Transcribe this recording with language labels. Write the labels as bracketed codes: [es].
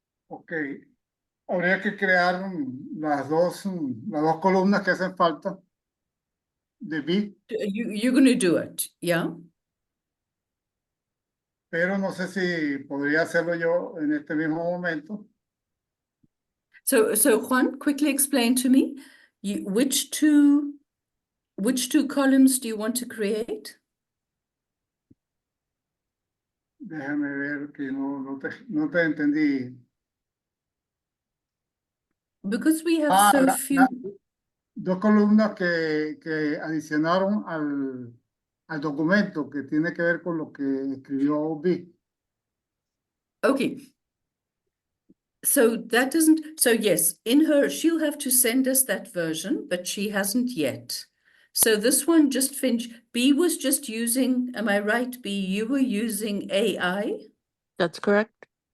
[es] Ok, habría que crear las dos columnas que hacen falta de B, [en] You're going to do it, yeah? [es] pero no sé si podría hacerlo yo en este mismo momento. [en] So Juan, quickly explain to me, which two columns do you want to create? [es] Déjame ver que no te entendí. [en] Because we have so few. [es] Dos columnas que adicionaron al documento que tiene que ver con lo que escribió B. [en] Okay. So that doesn't, so yes, she'll have to send us that version, but she hasn't yet. So this one just finished. B was just using, am I right, B? You were using AI? That's correct.